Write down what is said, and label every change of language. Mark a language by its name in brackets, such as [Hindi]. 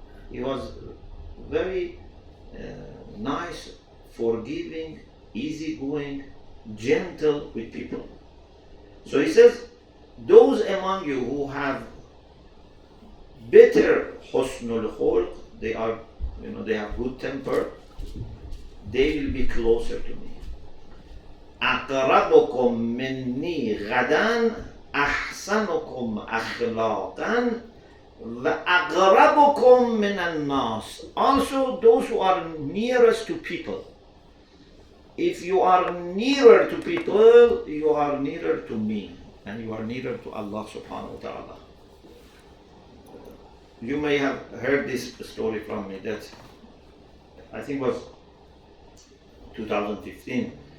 [English] He was very nice, forgiving, easygoing, gentle with people. So he says, those among you who have better husnul khulq, they are, they have good temper, they will be closer to me. [Arabic] اقربكم مني غدا احسنكم اخلاقا واقربكم من الناس. [English] Also those who are nearest to people. If you are nearer to people, you are nearer to me, and you are nearer to Allah subhanahu wa ta'ala. You may have heard this story from me that I think was 2015.